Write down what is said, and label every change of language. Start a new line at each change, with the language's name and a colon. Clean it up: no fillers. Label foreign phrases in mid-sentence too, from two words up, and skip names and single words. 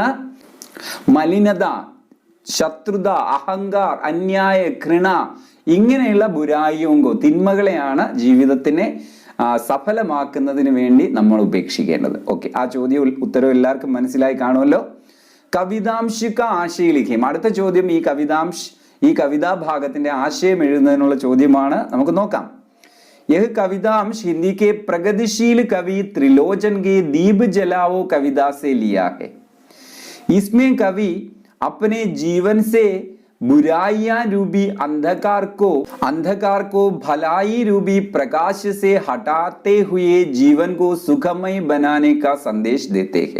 Malayalam: മലിനത, ശത്രുത, അഹങ്കാർ, അന്യായ, ഘൃണ, ഇങ്ങനെയുള്ള ബുരായിയോങ്കോ തിന്മകളെയാണ് ജീവിതത്തിനെ സഫലമാക്കുന്നതിന് വേണ്ടി നമ്മൾ ഉപേക്ഷിക്കേണ്ടത്. ഓക്കെ, ആ ചോദ്യം ഉത്തരവ് എല്ലാവർക്കും മനസ്സിലായി കാണുമല്ലോ. കവിതാംശിക ആശയലിഖ്യം. അടുത്ത ചോദ്യം ഈ കവിതാ ഭാഗത്തിന്റെ ആശയം എഴുതുന്നതിനുള്ള ചോദ്യമാണ്. നമുക്ക് നോക്കാം.
Hindi: यह कवितांश हिंदी के प्रगतिशील कवि त्रिलोचन के दीप जलाओ कविता से लिया है. इसमें कवि अपने जीवन से बुराइयां रूपी अंधकार को भलाई रूपी प्रकाश से हटाते हुए जीवन को सुखमय बनाने का संदेश देते हैं.